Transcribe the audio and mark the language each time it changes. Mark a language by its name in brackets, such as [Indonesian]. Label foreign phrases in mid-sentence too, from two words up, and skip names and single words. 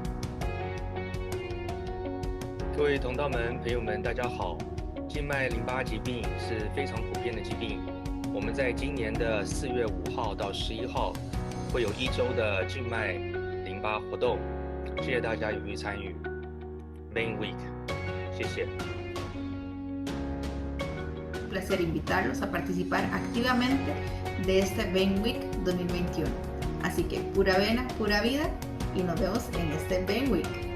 [Chinese] 各位同道们、朋友们，大家好。静脉淋巴疾病是非常普遍的疾病。我们在今年的4月5号到11号会有1周的静脉淋巴活动，谢谢大家踊跃参与。Vain Week， 谢谢。 [Spanish] Un placer invitarlos a participar activamente de este Vain Week 2021. Así que pura vena, pura vida y nos vemos en este Vain Week.